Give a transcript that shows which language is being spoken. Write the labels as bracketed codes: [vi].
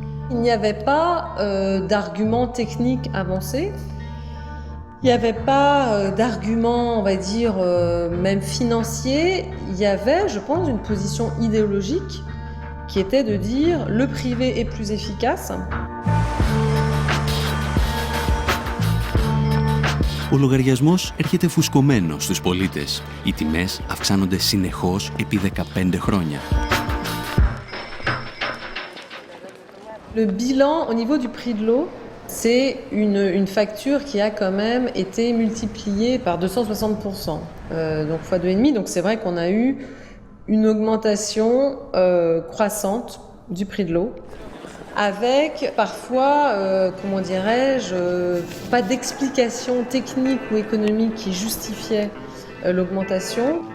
[fr] Il n'y avait pas d'arguments techniques avancés. Il n'y avait pas d'argument, on va dire, même financier. Il y avait, je pense, une position idéologique qui était de dire le privé est plus efficace. [el] Ο λογαριασμός έρχεται φουσκωμένος στους πολίτες. Οι τιμές αυξάνονται συνεχώς επί 15 χρόνια. [fr] Le bilan au niveau du prix de l'eau, c'est une facture qui a quand même été multipliée par 260%, donc fois 2,5. Donc c'est vrai qu'on a eu une augmentation croissante du prix de l'eau, avec parfois, comment dirais-je, pas d'explication technique ou économique qui justifiait l'augmentation.